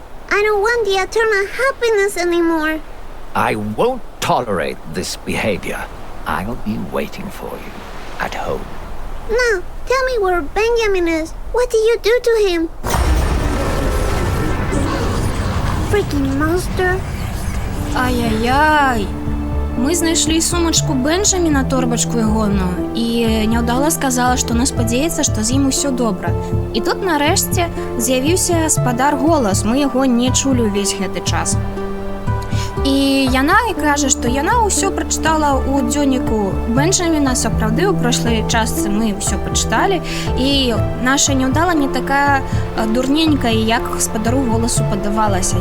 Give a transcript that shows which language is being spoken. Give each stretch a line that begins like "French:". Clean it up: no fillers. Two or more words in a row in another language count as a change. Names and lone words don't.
English: I don't want the eternal happiness anymore. I won't tolerate this behavior. I'll be waiting for you at home. Now, tell me where Benjamin is. What did you do to him? Freaking monster. Ай-яй-яй.
Belarusian: Мы знайшлі сумачку Бенджаміна, торбачку ягоную, і няўдала сказала, што не спадзяецца, што з ім усё добра. І тут нарэшце з'явіўся спадар Голас, мы яго не чулі ўвесь гэты час. І яна кажа, што яна ўсё прачытала ў дзённіку Бенджаміна, сапраўды, у прошлай частцы мы ўсё пачыталі, і наша няўдала не такая дурненькая, як спадару Голасу падавалася.